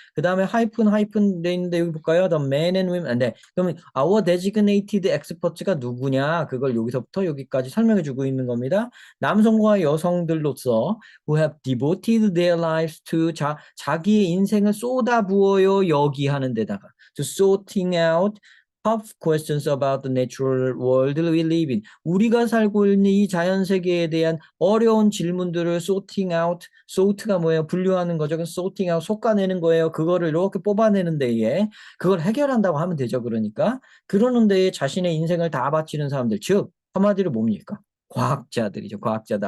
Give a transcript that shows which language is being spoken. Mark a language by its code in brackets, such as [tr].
[ko] 그 다음에 하이픈 돼 있는데 여기 볼까요? [en] The men and women. [ko] 네. 그러면 [en] our designated experts [ko] 가 누구냐? 그걸 여기서부터 여기까지 설명해 주고 있는 겁니다. 남성과 여성들로서 [en] who have devoted their lives to [ko] 자기의 인생을 쏟아부어요 여기 하는 데다가 [en] to sorting out tough questions about the natural world we live in. [ko] 우리가 살고 있는 이 자연 세계에 대한 어려운 질문들을 [en] sorting out, [ko] sort가 뭐예요? 분류하는 거죠. [en] sorting out, [ko] 솎아내는 거예요. 그거를 이렇게 뽑아내는 데에 그걸 해결한다고 하면 되죠. 그러니까 그러는 데에 자신의 인생을 다 바치는 사람들, 즉 한마디로 뭡니까? 과학자들이죠. 과학자들.